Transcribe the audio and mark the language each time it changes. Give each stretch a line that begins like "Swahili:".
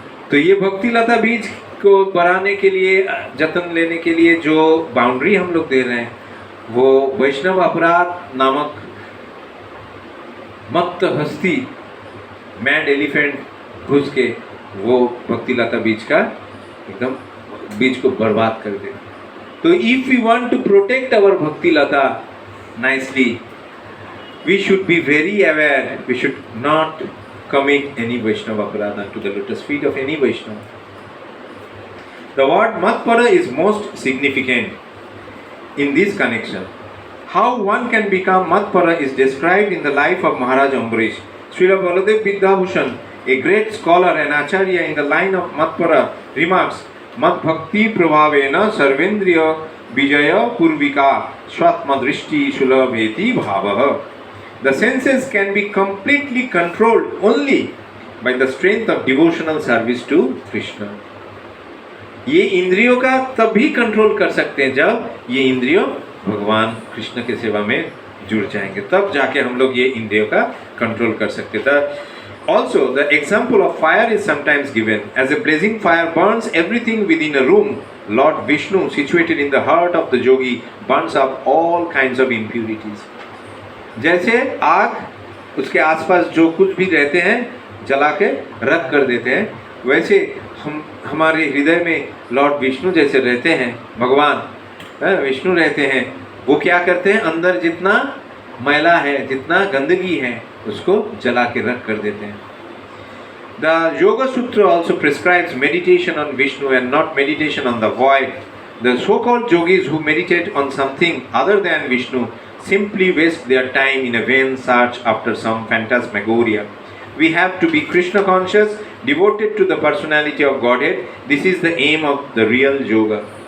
Hindi: तो ये भक्ति लता बीज को बढ़ाने के लिए, जतन लेने के लिए जो बाउंड्री हम लोग दे रहे हैं, वो वैष्णव अपराध नामक मत्त हस्ती,
English: mad elephant
Hindi: घुस के वो भक्ति लता बीज का एकदम बीज को बर्बाद कर दे।
English: तो if we want to protect our bhakti lata nicely, we should be very aware, we should not commit any Vaishnava aparadha to the lotus feet of any Vaishnava. The word Matpara is most significant in this connection. How one can become Matpara is described in the life of Maharaj Ambarish. Srila Baladev Vidyabhushan, a great scholar and acharya in the line of Matpara, remarks,
Sanskrit: Mat bhakti prabhavena sarvendriya vijaya purvika swatma drishti sulabheti bhavaha.
English: The senses can be completely controlled only by the strength of devotional service to Krishna.
Hindi: ये इंद्रियों का तभी control कर सकते हैं जब ये इंद्रियों भगवान कृष्ण के सेवा में जुड़ जाएंगे, तब जाके हम लोग ये इंद्रियों का कंट्रोल कर सकते हैं।
English: Also, the example of fire is sometimes given. As a blazing fire burns everything within a room, Lord Vishnu, situated in the heart of the yogi, burns up all kinds of impurities.
Hindi: जैसे आग उसके आसपास जो कुछ भी रहते हैं जला के रख कर देते हैं, वैसे हमारे हृदय में लॉर्ड विष्णु जैसे रहते हैं, भगवान विष्णु रहते हैं। वो क्या करते हैं? अंदर जितना मैला है, जितना गंदगी है, उसको जला के रख कर देते हैं।
English: The Yoga Sutra also prescribes meditation on Vishnu and not meditation on the void. The so-called yogis who meditate on something other than Vishnu simply waste their time in a vain search after some phantasmagoria. We have to be Krishna conscious, devoted to the personality of Godhead. This is the aim of the real yoga.